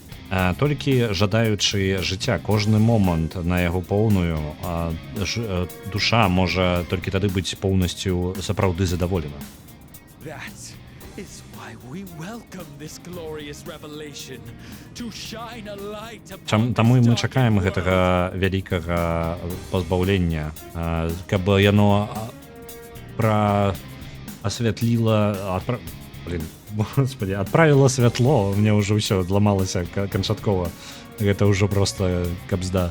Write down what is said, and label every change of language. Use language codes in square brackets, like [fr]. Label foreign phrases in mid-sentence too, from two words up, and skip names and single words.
[be] Толькі жадаючы жыцця кожны момант на яго поўную, душа можа толькі тады быць поўнасцю сапраўды задаволена. [en] That is why we welcome this glorious revelation to shine a light upon [be] Таму і мы чакаем гэтага вялікага пазбаўлення, каб яно асвятліла, господи, адправіла святло, мне ўжо ўсё адламалася канчаткова. Гэта ўжо проста кабзда.